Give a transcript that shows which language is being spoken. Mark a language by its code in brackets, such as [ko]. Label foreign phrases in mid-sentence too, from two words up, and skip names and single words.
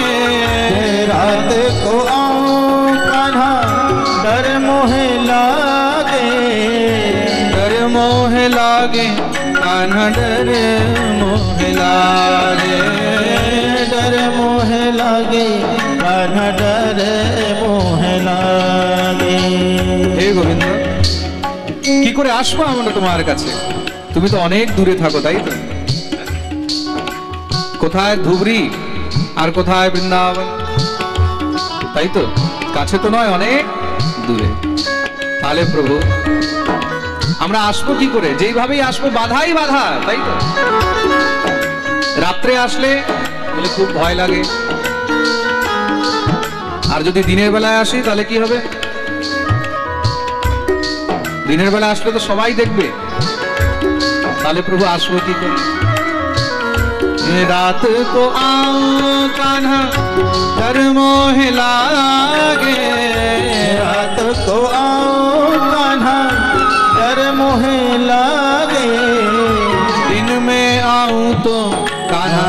[hi] रात को आऊं कान्हा डर मोह लागे, डर मोह लागे कान्हा डर मोह लागे, डर मोह लागे कान्हा डर मोह लागे। [bn] হে গোবিন্দ, কি করে আসবো আমরা তোমার কাছে? তুমি তো অনেক দূরে থাকো, তাই তো? কোথায় ধুবড়ি আর কোথায় বৃন্দাবন, তাই তো? কাছে তো নয়, অনেক দূরে। তাহলে প্রভু আমরা আসবো কি করে? যেইভাবেই আসবো বাধাই বাধা, তাই তো? রাত্রে আসলে বলে খুব ভয় লাগে, আর যদি দিনের বেলায় আসি তাহলে কি হবে? দিনের বেলা আসলে তো সবাই দেখবে, তাহলে প্রভু আসবো কি করে? [hi] रात को आऊं कान्हा डर मोह लागे, रात को आऊं कान्हा डर मोह लागे, दिन में आऊं तो कान्हा,